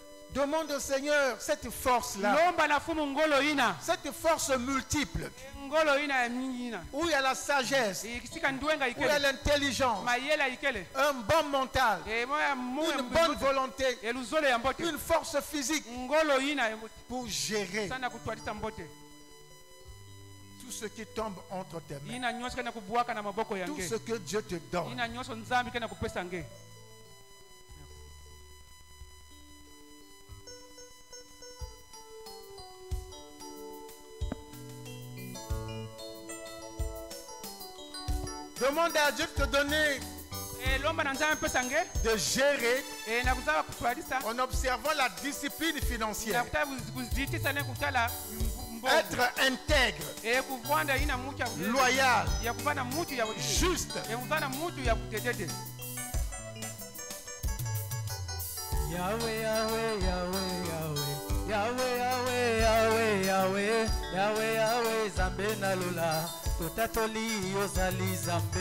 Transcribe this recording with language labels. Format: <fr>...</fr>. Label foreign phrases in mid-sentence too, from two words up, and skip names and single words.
<fr>Demande au Seigneur cette force-là,</fr> <ktu>lomba na fumu ngolo ina</ktu> <fr>cette force multiple,</fr> <ktu>ngolo ina ya mingi ina</ktu> <fr>où il y a la sagesse,</fr> <ktu>ikisika ndwenga</ktu> <fr>où il y a</fr> <ktu>ikele</ktu> <fr>l'intelligence,</fr> <ktu>mayela ikele</ktu> <fr>un bon mental,</fr> <ktu>moya</ktu> <fr>une bonne volonté,</fr> <ktu>eluzolo ya mbote</ktu> <fr>une force physique</fr> <ktu>ngolo ina</ktu> <fr>pour gérer</fr> <ktu>sana kutwalisa mbote</ktu> <fr>tout ce qui tombe entre tes mains,</fr> <ktu>ina nyosho kana kubuaka na maboko</ktu> <fr>tout</fr> <ktu>yange</ktu> <fr>ce que Dieu te donne.</fr> <ktu>ina nyosho nzambi kana kupesa nge.</ktu> <fr>Demande à Dieu de te donner</fr> <ktu>lomba na nzambi pesa nge</ktu> <fr>de gérer</fr> <ktu>na kuzaba kutwalisa</ktu> <fr>en observant la discipline</fr> <ktu>na</ktu> <fr>financière.</fr> <ktu>kutaba kuzitisa na kutala</ktu> <fr>Être intègre,</fr> <ktu>kuvanda ina mutu</ktu> <fr>loyal,</fr> <ktu>ya kuvana mutu ya</ktu> <fr>juste.</fr> <ktu>kuvana mutu ya kutetete.</ktu> <ln>Yahweh, Yahweh, Yahweh, Yahweh, Yahweh, Yahweh, Yahweh, Yahweh, Yahweh, Yahweh, Zambe na lola, totatoli ozali Zambe.</ln>